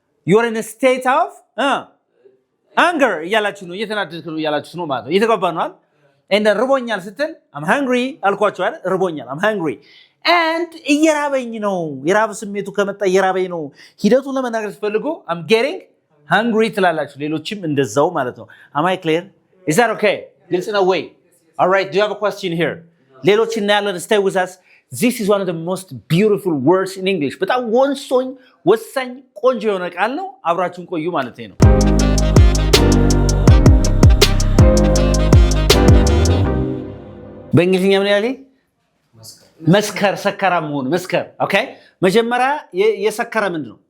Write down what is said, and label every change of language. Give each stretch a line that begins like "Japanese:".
English: you're in a state of anger
Amharic: እያላችሁ ነው እየተናደድክ ነው እያላችሁ ነው ማለት ነው። እየተገባን ነው አይደል? and ርቦኛል ስትል I'm hungry አልኳችሁ አይደል? ርቦኛል I'm hungry and እየራበኝ ነው የራብ ስሜቱ ከመጣ እየራበኝ ነው ሂደቱን ለመናገር ስትፈልጉ
English: I'm getting hungry
Amharic: ትላላችሁ። ሌሎችም እንደዛው ማለት ነው።
English: am I clear? is that okay?
Amharic: ግልጽ ነው ወይ?
English: all right, do you have a question here?
Amharic: ሌሎች እናያለን።
English: stay with us. This is one of the most beautiful words in English.
Amharic: በጣም ወሳኝ ቆንጆ የሆነ ቃል ነው። አብራችሁን ቆዩ ማለት ነው። በእንግሊዝኛ ምን ያለ መስከር ሰከራ መሆን መስከር ኦኬ። መጀመሪያ የሰከረ ምንድን ነው?